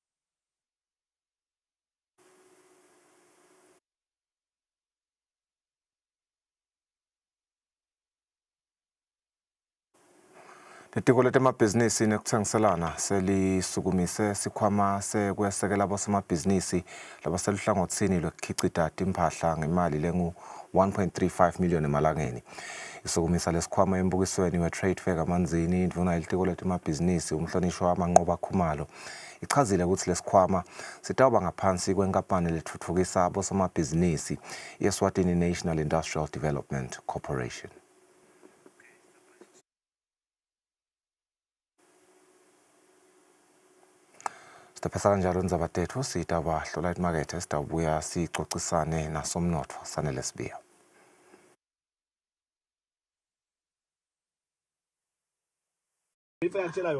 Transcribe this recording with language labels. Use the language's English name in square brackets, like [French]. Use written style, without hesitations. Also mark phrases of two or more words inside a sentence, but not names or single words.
[Swati] Litiko letemabhizinisi nekutsengiselana selisukumise sikhwama sekwesekela abosomabhizinisi labaseluhlangothini lwekukhicita timphahla ngemali lengu-1.35 million emalangeni. Isukumisa lesikhwama embukisweni we-Trade Fair kaManzini indvuna yelitiko letemabhizinisi umhlonishwa Manqoba Khumalo ichazile ukuthi lesikhwama sitawuba ngaphansi kwenkampani letfutfukisa abosomabhizinisi i-Eswatini National Industrial Development Corporation. Sitaphasana njalo nzabatethu sitawahlola imakethe sitawubuya sicocisane nasomnotfo Sanele Sibiya. Ngifakela yona.